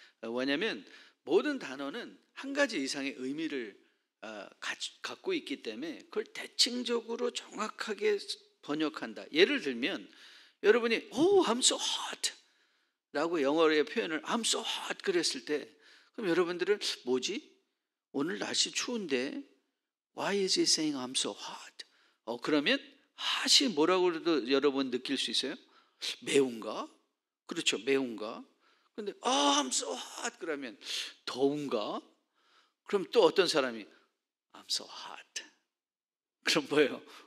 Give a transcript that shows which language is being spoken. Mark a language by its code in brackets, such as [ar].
[ko] 왜냐하면 모든 단어는 한 가지 이상의 의미를 갖고 있기 때문에 그걸 대칭적으로 정확하게 번역한다. 예를 들면 여러분이 [en] I'm so hot [ko] 라고 영어의 표현을 I'm so hot 그랬을 때 그럼 여러분들은 뭐지? 오늘 날씨 추운데 [en] Why is he saying I'm so hot? [ko] 그러면 hot이 뭐라고 해도 여러분 느낄 수 있어요? 매운가? 그렇죠, 매운가? 근데 [en] I'm so hot [ko] 그러면 더운가? 그럼 또 어떤 사람이 [en] I'm so hot [ko] 그럼 뭐예요?